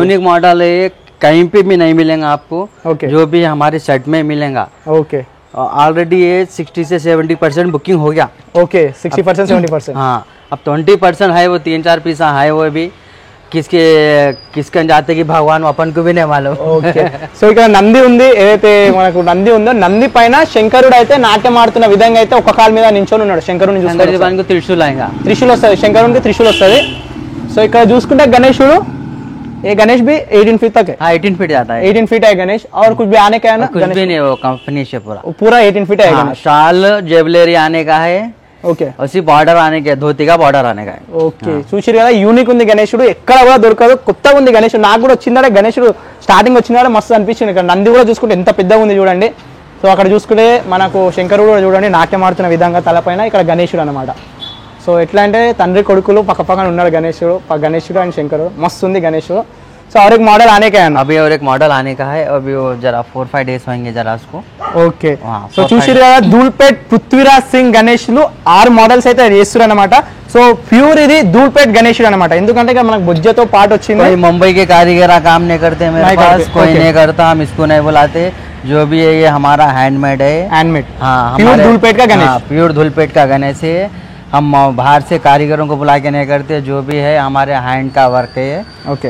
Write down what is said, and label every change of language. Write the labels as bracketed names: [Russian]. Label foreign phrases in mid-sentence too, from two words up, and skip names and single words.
[Hindi] यूनिक मॉडल है, ये कहीं पे भी नहीं मिलेगा आपको, ओके जो भी हमारे सेट में मिलेगा। ओके ऑलरेडी ये 60 से 70% बुकिंग हो गया। ओके, 60% 70%। हाँ अब 20% है, वो 3-4 पीसा है, वो भी किसके जाते कि भगवान अपन को भी नहीं मालूम। [English] okay, so [Telugu] ఇక్కడ నంది ఉంది, ఏదైతే మనకు నంది ఉందో నంది పైన శంకరుడు అయితే నాట్యం ఆడుతున్న విధంగా అయితే ఒక కాలు మీద నించొని ఉన్నాడు. శంకరుని [Hindi] शंकर जी [Telugu] చూస్తారు, [Hindi] भगवान को त्रिशूल आएगा। [Telugu] త్రిశూల్ వస్తుంది, శంకరునికి త్రిశూల్ వస్తుంది. సో ఇక్కడ చూసుకుంటే గణేశుడు, [Hindi] ये गणेश भी 18 फीट तक है, हाँ 18 फीट जाता है, 18 फीट है गणेश, और कुछ भी आने का है ना? कुछ गणेश भी नहीं, वो कंपनी से पूरा पूरा 18 फीट है हाँ, गणेश। शाल ज्वेलरी आने का है, [Telugu] ఓకే [Hindi] उसी बॉर्डर आने के, धोती का बॉर्डर आने का है। [Telugu] ఓకే, చూసిరు కదా యూనిక్ ఉంది గణేశుడు, ఎక్కడ కూడా దొరకదు, కొత్తగా ఉంది గణేశుడు. నాకు కూడా వచ్చిందంటే గణేశుడు స్టార్టింగ్ వచ్చిందంటే మస్తు అనిపించింది. ఇక్కడ నంది కూడా చూసుకుంటే ఎంత పెద్దగా ఉంది చూడండి. సో అక్కడ చూసుకుంటే మనకు శంకరుడు కూడా చూడండి నాట్యం ఆడుతున్న విధంగా తలపైన, ఇక్కడ గణేశుడు అనమాట. సో ఎట్లా అంటే తండ్రి కొడుకులు పక్క పక్కన ఉన్నాడు గణేశుడు అండ్ శంకరుడు, మస్తు ఉంది గణేశుడు. [Hindi] సో और एक मॉडल आने का है ना? अभी और एक मॉडल आने का है, अभी वो जरा 4-5 डेज होंगे जरा उसको। [Telugu] ఓకే, [Hindi] हाँ, [Telugu] సో చూసిరు కదా ధూల్పేట్ పృథ్వీరాజ్ సింగ్ గణేష్లు 6 మోడల్స్ అయితే చేస్తున్నారు అనమాట. సో ప్యూర్ ఇది ధూల్పేట్ గణేశుడు అనమాట. ఎందుకంటే ఇక్కడ మనకు బుజ్జతో పాటు వచ్చింది. [Hindi] कोई मुंबई के कारीगर काम नहीं करते मेरे नहीं पास, करते, कोई ओके। नहीं करता, हम इसको नहीं बुलाते, जो भी है ये हमारा हैंडमेड है। [Telugu] హ్యాండ్మేడ్ [Hindi] हाँ प्योर धूलपेट का गणेश। प्योर धूलपेट का गणेश है, हम बाहर से कारीगरों को बुला के नहीं करते, जो भी है हमारे हैंड का वर्क है, [Telugu] ఓకే